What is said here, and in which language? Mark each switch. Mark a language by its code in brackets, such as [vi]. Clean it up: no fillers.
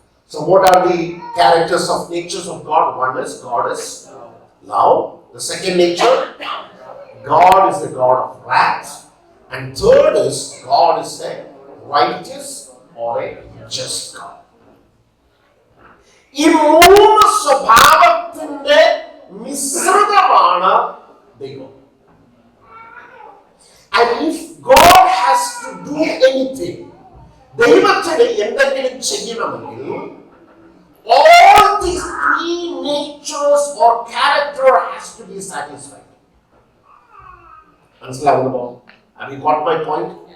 [en] So what are the characters of natures of God? One is God is love. The second nature, God is the God of wrath. And third is God is a righteous or a just God. [ml] ഈ മൂന്ന് സ്വഭാവത്തിന്റെ മിശ്രിതമാണ് ദൈവം. [en] And if God has to do anything, [ml] ദൈവത്തിന് എന്തെങ്കിലും ചെയ്യണമെങ്കിൽ [en] all these three natures or character has to be satisfied. [ml] മനസ്സിലാവുന്നുണ്ടോ? [en] Have you got my point?